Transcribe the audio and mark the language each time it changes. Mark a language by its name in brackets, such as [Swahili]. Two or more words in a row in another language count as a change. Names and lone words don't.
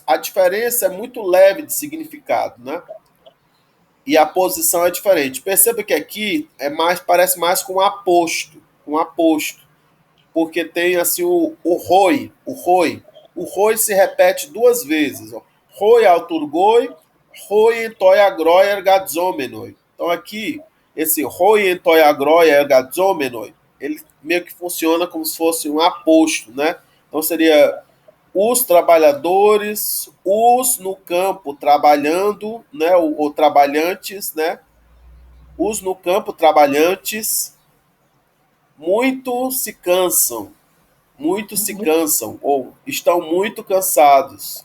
[Portuguese] A diferença é muito leve de significado, né? E a posição é diferente. Perceba que aqui parece mais com um aposto, porque tem assim o roi, o roi se repete duas vezes, ó. [Greek] Οἱ αὐτουργοί, οἱ ἐν τῷ ἀγρῷ ἐργαζόμενοι. [Portuguese] Então aqui esse [Greek] οἱ ἐν τῷ ἀγρῷ ἐργαζόμενοι, [Portuguese] ele meio que funciona como se fosse um aposto, né? Então seria os trabalhadores, os no campo trabalhando, né, ou trabalhantes, né, os no campo trabalhantes, muito se cansam, ou estão muito cansados.